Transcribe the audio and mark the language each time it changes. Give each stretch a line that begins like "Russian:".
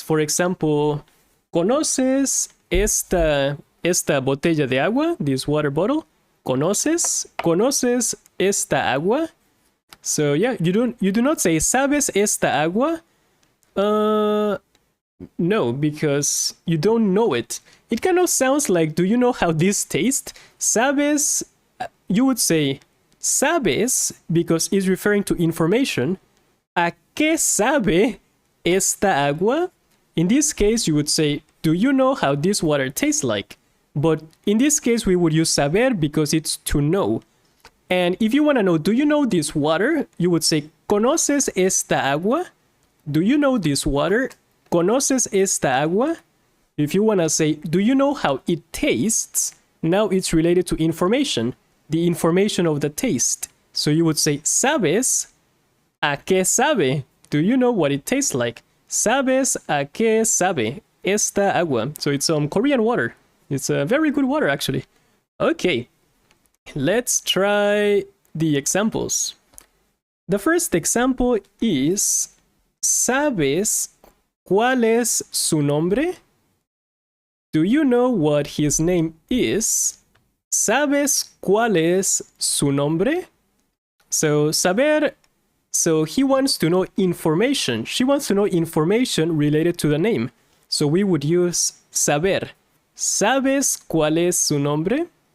English: For example,
Spanish: ¿conoces esta botella de agua?
English: This water bottle?
Spanish: ¿Conoces? ¿Conoces esta agua?
English: So yeah, you do not say
Spanish: ¿sabes esta agua?
English: No, because you don't know it. It kind of sounds like, do you know how this tastes?
Spanish: ¿Sabes?
English: You would say sabes because it's referring to information.
Spanish: ¿A qué sabe esta agua?
English: In this case, you would say, do you know how this water tastes like? But in this case, we would use saber because it's to know. And if you want to know, do you know this water? You would say,
Spanish: ¿conoces esta agua?
English: Do you know this water?
Spanish: ¿Conoces esta agua?
English: If you want to say, do you know how it tastes? Now it's related to information, the information of the taste. So you would say,
Spanish: ¿sabes a qué sabe?
English: Do you know what it tastes like?
Spanish: ¿Sabes a qué sabe esta agua?
English: So it's Korean water. It's a very good water, actually. Okay, let's try the examples. The first example is,
Spanish: ¿sabes cuál es su nombre?
English: Do you know what his name is?
Spanish: ¿Sabes cuál es su nombre?
English: So, saber, so he wants to know information. She wants to know information related to the name. So we would use saber.
Spanish: ¿Sabes cuál es su nombre?